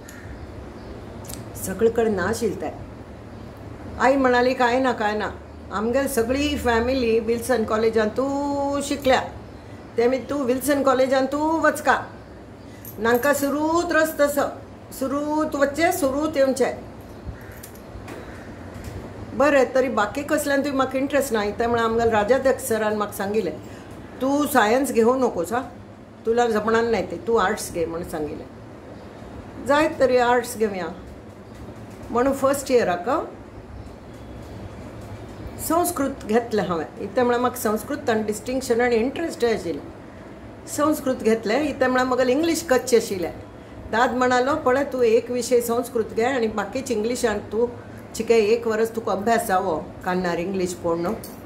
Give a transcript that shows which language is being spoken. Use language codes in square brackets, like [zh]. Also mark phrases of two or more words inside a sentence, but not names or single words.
[kok] सगळे कडेन नाशिल्लें तें. आई म्हणाली काय ना आमगेल सगळी फॅमिली विल्सन कॉलेजान तूं शिकल्या, ते मागीर तूं विल्सन कॉलेजान तूं वचका. नांका सुरूत रस्तो सुरूत वचचें सुरूत येवचें. बरें तरी बाकी कसल्यान तुवें म्हाका इंट्रस्ट ना. त्यामुळे आमगेल राजाध्यक्ष सरान म्हाका सांगिल्लें [mr] तूं सायन्स घेवं नकोस, तुला जमणार नाही ते, [kok] तूं आर्ट्स घे म्हणून सांगिल्लें. जायत तरी आर्ट्स घेवया म्हणून फर्स्ट इयराक संस्कृत घेतलें हांवें. इतले म्हळ्यार म्हाका संस्कृतान डिस्टिंक्शन आनी इंट्रस्टय आशिल्लें. संस्कृत घेतलें. इतले म्हळ्यार म्हाका इंग्लीश कच्चें आशिल्लें. दाद म्हणालो पळय तूं एक विशय संस्कृत घे आणि बाकीच इंग्लिशान तूं चिके 1 वर्स तुका अभ्यास जावो कान्नार इंग्लीश पळोवन.